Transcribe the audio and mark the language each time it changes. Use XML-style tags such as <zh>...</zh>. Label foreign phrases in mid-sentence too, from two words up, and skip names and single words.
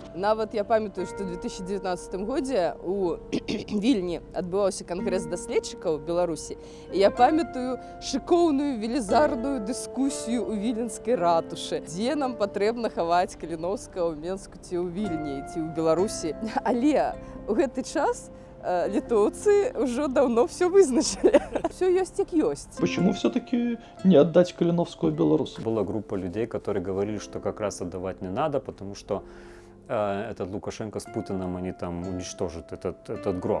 <be>Нават я памятаю, што ў 2019 годзе у Вільні адбываўся кангрэс даследчыкаў Беларусі. І я памятаю шыкоўную велізарную дыскусію ў віленскай ратушы, дзе нам патрэбна хаваць Каліноўскага ў Менску ці ў Вільні, ці ў Беларусі. Але ў гэты час</be> <ru>литовцы уже давно все вызначили. Все есть как есть. Почему все-таки не отдать Калиновского белорусам? Была группа людей, которые говорили, что как раз отдавать не надо, потому что этот Лукашенко с Путиным, они там уничтожат этот гроб.</ru>